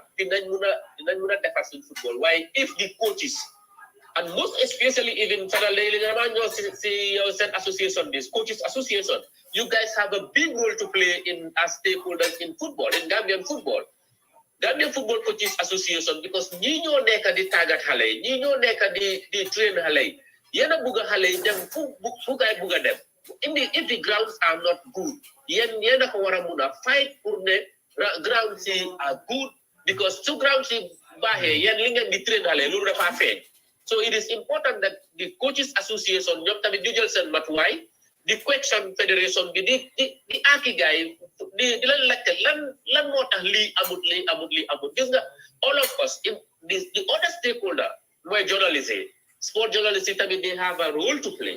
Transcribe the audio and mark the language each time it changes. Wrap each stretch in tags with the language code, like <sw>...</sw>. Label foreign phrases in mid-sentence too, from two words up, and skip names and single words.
<en>In football. Why? If the coaches, and most especially even association, this coaches association, you guys have a big role to play in as stakeholders in football, in Gambian football.</en> <wo>Gambian Football Coaches Association, because ñi ñoo nekk di tàggat xale yi, ñi ñoo nekk di train xale yi, yéen a bugg xale yi dem fu gaay bugg a dem.</wo> <en>If the grounds are not good,</en> <wo>yéen a ko war a mun a fight pour ne grounds yi</wo> <en>are good,</en> <wo>because su grounds yi baaxee yéen li ngeen di train xale loolu dafa feeñ.</wo> <en>So it is important that the coaches association, the question federation, the Aki guy, all of us, the other stakeholder, where journalists, sport journalists, they have a role to play.</en>